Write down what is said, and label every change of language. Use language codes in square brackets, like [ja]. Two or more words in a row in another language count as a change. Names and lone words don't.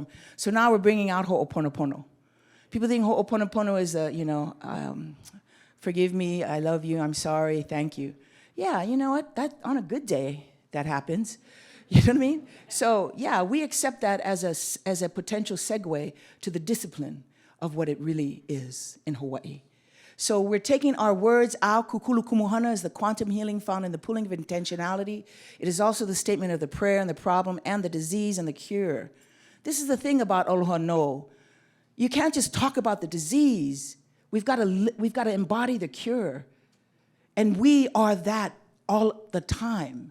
[en] So now we're bringing out Ho'oponopono. People think Ho'oponopono is forgive me, I love you, I'm sorry, thank you. Yeah, you know what? That on a good day, that happens. You know what I mean? So yeah, we accept that as a potential segue to the discipline of what it really is in Hawaii. So we're taking our words, [haw] au kukulu kumuhana [en] is the quantum healing found in the pooling of intentionality. It is also the statement of the prayer and the problem and the disease and the cure. This is the thing about ALOHA NŌ. You can't just talk about the disease. We've got to embody the cure. And we are that all the time.